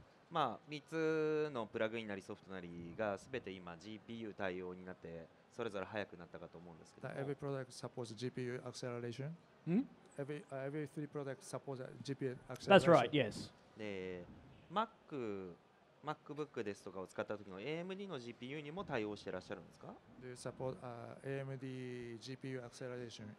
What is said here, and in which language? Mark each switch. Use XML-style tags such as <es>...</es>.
<ja>まあ3つのプラグインなりソフトなりがすべて今 GPU 対応になってそれぞれ速くなったかと思うんですけども。</ja> <en>Every product supports GPU acceleration. Every three products support GPU acceleration. That's right, yes.</en> <ja>で、MacBook ですとかを使った時の AMD の GPU にも対応していらっしゃるんですか。</ja> <en>Do you support AMD GPU acceleration?</en>